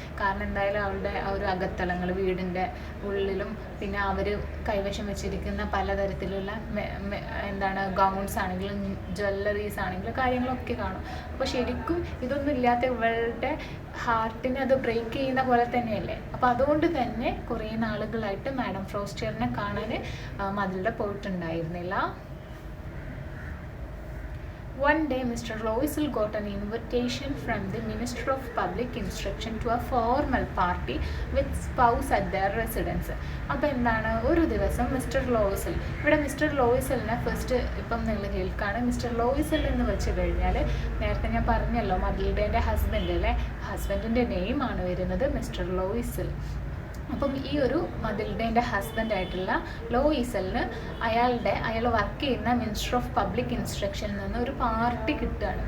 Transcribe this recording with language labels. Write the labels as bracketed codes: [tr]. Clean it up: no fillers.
[ml] കാരണം എന്തായാലും അവളുടെ ആ ഒരു അകത്തളങ്ങൾ വീടിൻ്റെ ഉള്ളിലും പിന്നെ അവർ കൈവശം വെച്ചിരിക്കുന്ന പലതരത്തിലുള്ള എന്താണ് ഗൗൺസ് ആണെങ്കിലും ജ്വല്ലറീസ് ആണെങ്കിലും കാര്യങ്ങളൊക്കെ കാണും. അപ്പോൾ ശരിക്കും ഇതൊന്നും ഇല്ലാത്ത ഇവളുടെ ഹാർട്ടിനെ അത് ബ്രേക്ക് ചെയ്യുന്ന പോലെ തന്നെയല്ലേ. അപ്പോൾ അതുകൊണ്ട് തന്നെ കുറേ നാളുകളായിട്ട് മാഡം ഫ്രോസ്റ്റിയറിനെ കാണാൻ മതിൽഡ പോയിട്ടുണ്ടായിരുന്നില്ല. [en] One day, Mr. Loisel got an invitation from the Minister of Public Instruction to a formal party with spouse at their residence. [ml] അപ്പോൾ എന്താണ്, ഒരു ദിവസം മിസ്റ്റർ ലോയിസൽ, ഇവിടെ മിസ്റ്റർ ലോയിസലിനെ ഫസ്റ്റ് ഇപ്പം നിങ്ങൾ കേൾക്കാണ്. മിസ്റ്റർ ലോയിസൽ എന്ന് വെച്ച് കഴിഞ്ഞാൽ നേരത്തെ ഞാൻ പറഞ്ഞല്ലോ മതിൽഡേൻ്റെ ഹസ്ബൻഡ് അല്ലേ, ഹസ്ബൻഡിൻ്റെ നെയിമാണ് വരുന്നത് മിസ്റ്റർ ലോയിസൽ. അപ്പം ഈ ഒരു മതിൽഡേൻ്റെ ഹസ്ബൻഡായിട്ടുള്ള ലോയിസലിന് അയാൾ വർക്ക് ചെയ്യുന്ന മിനിസ്റ്റർ ഓഫ് പബ്ലിക് ഇൻസ്ട്രക്ഷനിൽ നിന്ന് ഒരു പാർട്ടി കിട്ടുകയാണ്.